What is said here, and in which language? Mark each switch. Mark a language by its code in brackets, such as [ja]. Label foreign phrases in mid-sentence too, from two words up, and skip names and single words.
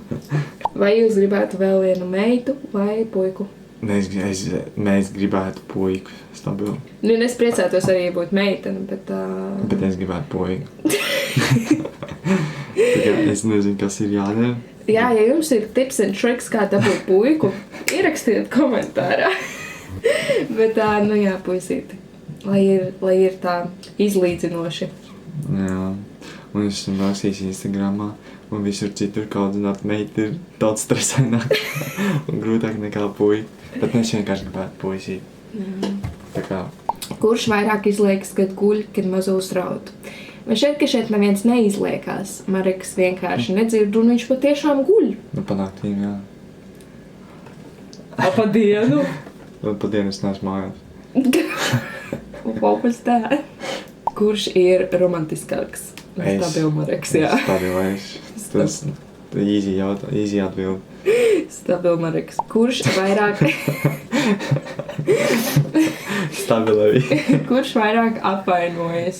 [lv] Vai jūs gribētu vēl vienu meitu vai puiku? Mēs gribētu puiku stabilu. Nu, es priecātos arī būt meitene, bet... Bet es gribētu puiku. Es nezinu, kas ir jādara. Jā, ja jums ir [en] tips and tricks, [lv] kā dabūt puiku, ierakstiet komentārā. Bet nu jā, puisīti. Lai ir tā izlīdzinoši. Jā. Un es esmu rakstījis Instagramā, un visur citur kaudzināt meiti ir daudz stresaināk un grūtāk nekā puika. Bet es vienkārši gribētu puisīt. Tā kā... Kurš vairāk izliekas, kad guļ, kad mazulis raud? Man šķiet, ka šeit neviens neizliekās. Mareks vienkārši nedzird, un viņš patiešām guļ. Nu, panāktīm, jā. Pa dienu? Pa dienu es neesmu mājās. [en] What was that? [lv] Kurš ir romantiskāks? Stabila Mareks, jā. Stabilais. Tas easy atbild. Stabila Mareks. Kurš vairāk... Stabila Evija. Kurš vairāk apvainojas?